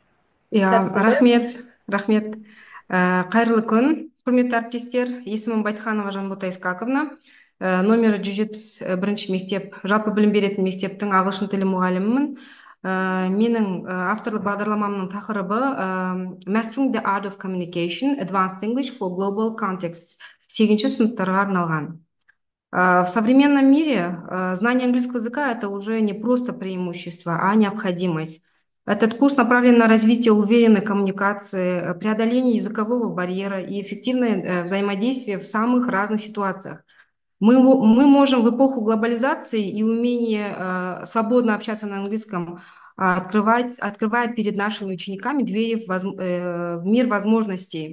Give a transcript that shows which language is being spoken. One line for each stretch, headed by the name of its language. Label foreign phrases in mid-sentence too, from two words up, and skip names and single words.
Kazakh: Рахмет. Қайырлы күн, құрметті әріптестер. Есімім Байтханова Жанбота Исқақовна. Номері 171 мектеп, жалпы білім беретін мектептің ағылшын тілі мұғалімімін. Менің авторлық бағдарламамның тақырыбы
English: Mastering the Art of Communication, Advanced English for Global Context,
Kazakh: 8-ші сыныптарға арналған.
Russian: В современном мире знание английского языка – это уже не просто преимущество, а необходимость. Этот курс направлен на развитие уверенной коммуникации, преодоление языкового барьера и эффективное взаимодействие в самых разных ситуациях. Мы можем в эпоху глобализации и умения свободно общаться на английском открывает перед нашими учениками двери в мир возможностей.